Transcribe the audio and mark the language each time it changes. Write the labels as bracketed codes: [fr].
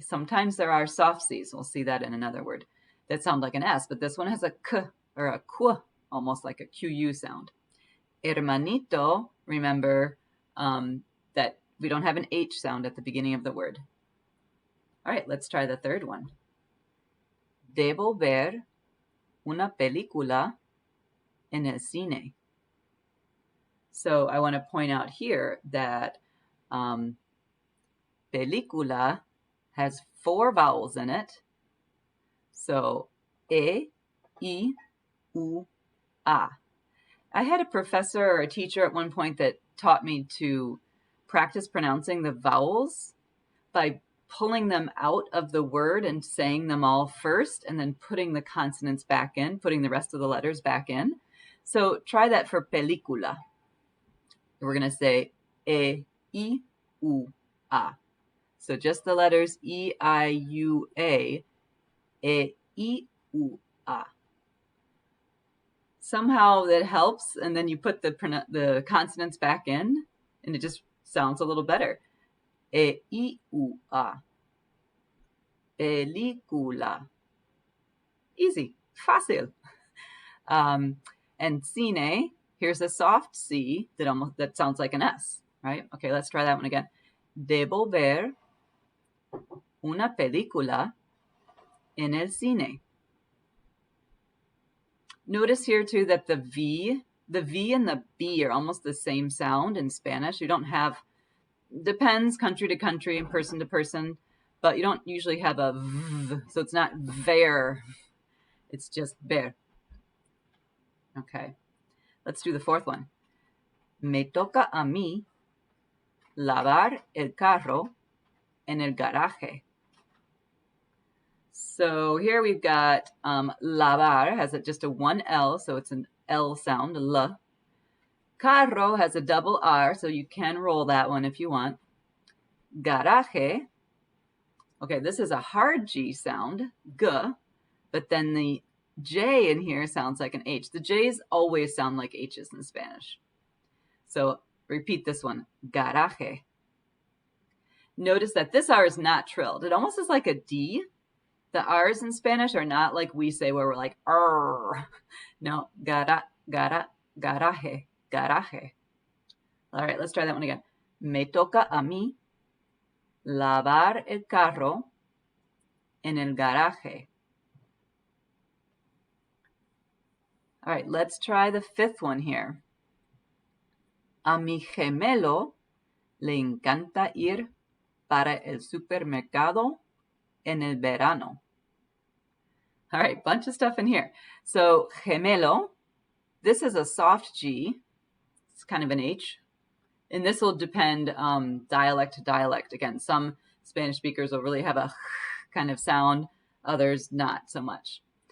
[en] Sometimes there are soft Cs. We'll see that in another word that sound like an S, but this one has a K or a Q, almost like a QU sound. Hermanito, remember that we don't have an H sound at the beginning of the word. All right, let's try the third one. [es] Debo ver una película en el cine. [en] So I want to point out here that película has 4 vowels in it. So E, I, U, A. I had a professor or a teacher at one point that taught me to practice pronouncing the vowels by pulling them out of the word and saying them all first and then putting the consonants back in, putting the rest of the letters back in. So try that for película. We're going to say E, I, U, A. So just the letters E, I, U, A, E, I, U, A. Somehow that helps, and then you put the consonants back in, and it just sounds a little better. E, I, U, A. Película. Easy, fácil. And cine, here's a soft C that sounds like an S, right? Okay, let's try that one again. [es] Debo ver una película en el cine. [en] Notice here too that the V and the B are almost the same sound in Spanish. You don't have, depends country to country and person to person, but you don't usually have a V, so it's not ver, it's just ver. Okay, let's do the fourth one. [es] Me toca a mí lavar el carro en el garaje. [en] So here we've got lavar has just a 1 L, so it's an L sound, L. Carro has a double R, so you can roll that one if you want. Garaje Okay, this is a hard G sound, G, but then the J in here sounds like an H. The J's always sound like H's in Spanish. So repeat this one, garaje. Notice that this R is not trilled. It almost is like a D. The R's in Spanish are not like we say where we're like, R. No, garaje, garaje. All right, let's try that one again. [es] Me toca a mí lavar el carro en el garaje. [en] All right, let's try the fifth one here. [es] A mi gemelo le encanta ir para el supermercado en el verano. [en] All right, bunch of stuff in here. So gemelo, this is a soft G. It's kind of an H. And this will depend dialect to dialect. Again, some Spanish speakers will really have a kind of sound, others not so much.